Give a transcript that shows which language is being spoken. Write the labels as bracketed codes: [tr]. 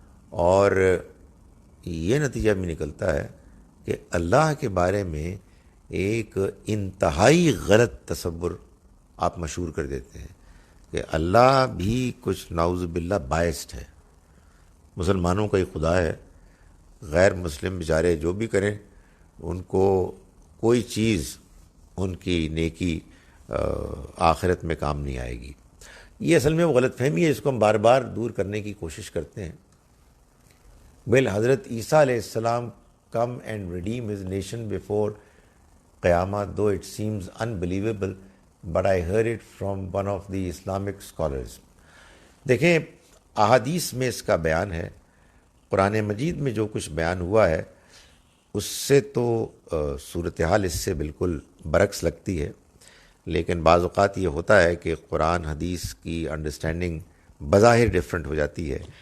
[ur] اور یہ نتیجہ بھی نکلتا ہے کہ اللہ کے بارے میں ایک انتہائی غلط تصور آپ مشہور کر دیتے ہیں کہ اللہ بھی کچھ نعوذ باللہ بائسڈ ہے، مسلمانوں کا ہی خدا ہے، غیر مسلم بیچارے جو بھی کریں ان کو کوئی چیز ان کی نیکی آخرت میں کام نہیں آئے گی. یہ اصل میں وہ غلط فہمی ہے، اس کو ہم بار بار دور کرنے کی کوشش کرتے ہیں. [en] حضرت عیسیٰ علیہ السلام come and redeem his nation before Qiyamah, though it seems unbelievable, but I heard it from one of the Islamic scholars. [ur] دیکھیں احادیث میں اس کا بیان ہے، قرآن مجید میں جو کچھ بیان ہوا ہے اس سے تو صورتحال اس سے بالکل برعکس لگتی ہے، لیکن بعض اوقات یہ ہوتا ہے کہ قرآن حدیث کی انڈرسٹینڈنگ بظاہر ڈیفرنٹ ہو جاتی ہے.